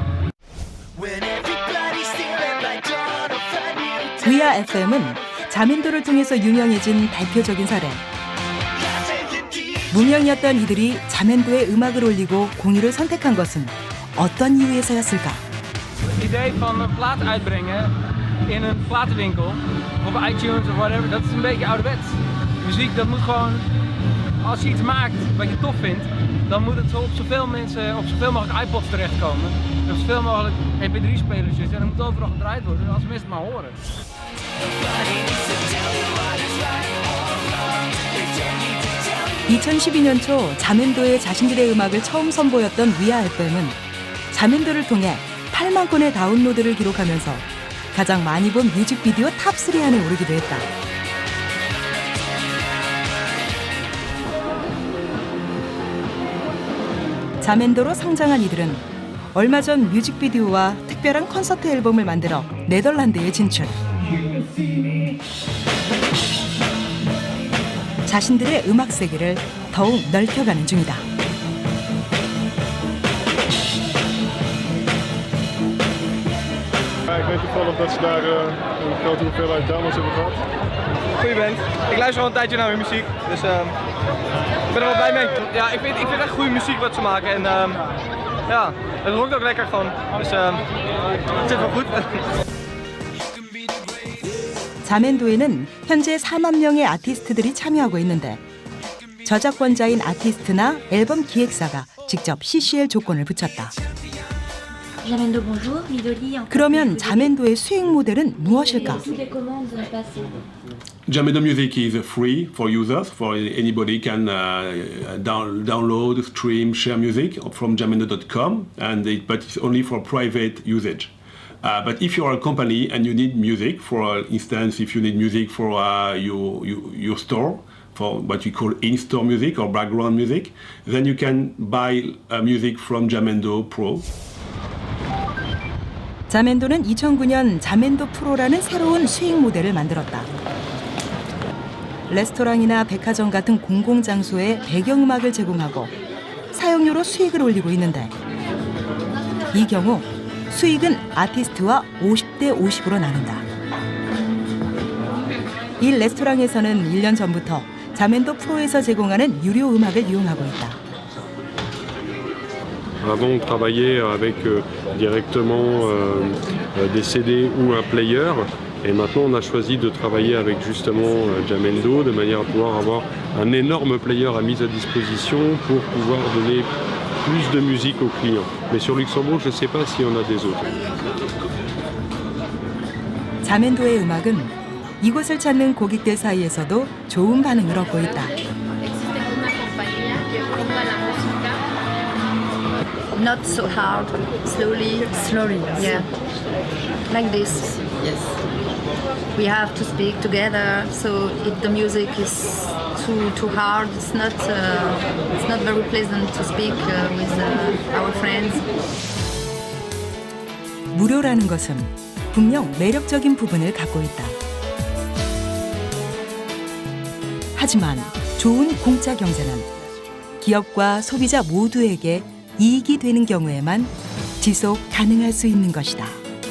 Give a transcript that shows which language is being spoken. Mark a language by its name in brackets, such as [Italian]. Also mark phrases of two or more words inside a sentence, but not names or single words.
[Korean] 위아 FM은 자멘도를 통해서 유명해진 대표적인 사례. 무명이었던 이들이 자멘도에 음악을 올리고 공유를 선택한 것은 어떤 이유에서였을까? [Dutch] Het idee van een plaat uitbrengen in een platenwinkel, op iTunes of whatever, dat is een beetje ouderwets. Muziek, dat moet gewoon, als je iets maakt wat je tof vindt, dan moet het zo op zoveel mensen, op zoveel mogelijk iPods terechtkomen. Op zoveel mogelijk MP3-spelers zitten en dat moet overal gedraaid worden, als mensen het maar horen. [Korean] 2012년 초 자멘도에 자신들의 음악을 처음 선보였던 위아 FM은 자멘도를 통해 8만 건의 다운로드를 기록하면서 가장 많이 본 뮤직비디오 탑3 안에 오르기도 했다. 자멘도로 성장한 이들은 얼마 전 뮤직비디오와 특별한 콘서트 앨범을 만들어 네덜란드에 진출. 자신들의 음악 세계를 더욱 넓혀가는 중이다. [Dutch] Ik weet toevallig dat ze daar een grote hoeveelheid downloads hebben gehad. Goeie band. Ik luister al een tijdje naar hun muziek, dus ik ben er wel blij mee. Ja, ik vind echt goede muziek wat ze maken en ja, het rockt ook lekker gewoon. Dus het zit wel goed. [Korean] 자멘도에는 현재 4만 명의 아티스트들이 참여하고 있는데 저작권자인 아티스트나 앨범 기획사가 직접 CCL 조건을 붙였다. 그러면 자멘도의 수익 모델은 무엇일까? [English] Jamendo Music is free for users, for anybody can download, stream, share music from jamendo.com, but it's only for private usage. But if you are a company and you need music, for instance, if you need music for your store, for what we call in-store music or background music, then you can buy music from Jamendo Pro. [Korean] 자멘도는 2009년 자멘도 프로라는 새로운 수익 모델을 만들었다. 레스토랑이나 백화점 같은 공공장소에 배경음악을 제공하고 사용료로 수익을 올리고 있는데 이 경우 수익은 아티스트와 50대 50으로 나눈다. 이 레스토랑에서는 1년 전부터 자멘도 프로에서 제공하는 유료 음악을 이용하고 있다. [French] Avant, on travaillait avec directement des CD ou un player, et maintenant on a choisi de travailler avec justement Jamendo de manière à pouvoir avoir un énorme player à mise à disposition pour pouvoir donner plus de musique aux clients. Mais sur Luxembourg, je ne sais pas s'il y en a des autres. [Korean] 자멘도의 음악은 이곳을 찾는 고객들 사이에서도 좋은 반응을 얻고 있다. [English] Not so hard, slowly. Yeah. Like this. Yes. We have to speak together, so if the music is too hard, it's not very pleasant to speak with our friends. [Korean] 무료라는 것은 분명 매력적인 부분을 갖고 있다. 하지만 좋은 공짜 경제는 기업과 소비자 모두에게 이익이 되는 경우에만 지속 가능할 수 있는 것이다.